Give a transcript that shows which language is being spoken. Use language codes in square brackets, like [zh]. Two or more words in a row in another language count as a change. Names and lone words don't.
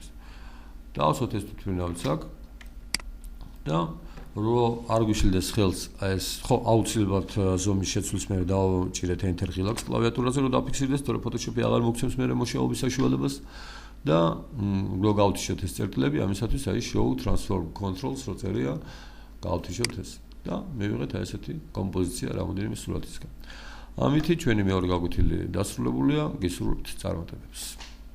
[ka] დავასვათ ეს თვითმფრინავიც აქ და რომ არ გვიშლდეს ხელს ეს ხო აუცილებლად ზომის შეცვლის მერე დავაჭირეთ enter ღილაკს კლავიატურაზე რომ დაფიქსირდეს, თორე Photoshop-ი აღარ მოგცემს მერე მოშაობის საშუალებას და რო გავთიშოთ ეს წერტილები, ამისათვის აი [en] show transform controls [ka] რო წერია, გავთიშოთ ეს და მივიღეთ აი ესეთი კომპოზიცია რამოდენიმე სურათისგან. ამით ჩვენი მეორე გაკვეთილი დასრულებულია, გისურვებთ წარმატებებს.